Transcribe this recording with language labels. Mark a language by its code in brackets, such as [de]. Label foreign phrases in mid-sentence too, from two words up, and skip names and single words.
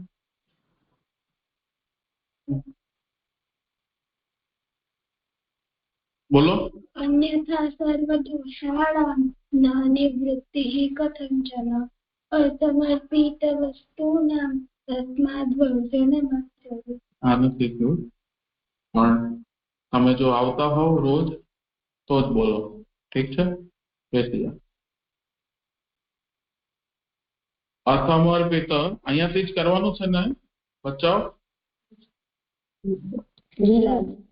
[gu] બોલો. [sa] अन्यथा सर्वदोषाणां न निवृत्तिः कथञ्चन। असमर्पित वस्तूनां तस्माद् वर्जनमाचरेत्। [gu] આ નથી થયું, પણ તમે જો આવતા હોવ રોજ તો જ બોલો, ઠીક છે? બેસી જાઓ. અસમર્પિત અહીંયાથી જ કરવાનું છે ને બચ્ચાઓ? જી લાલ.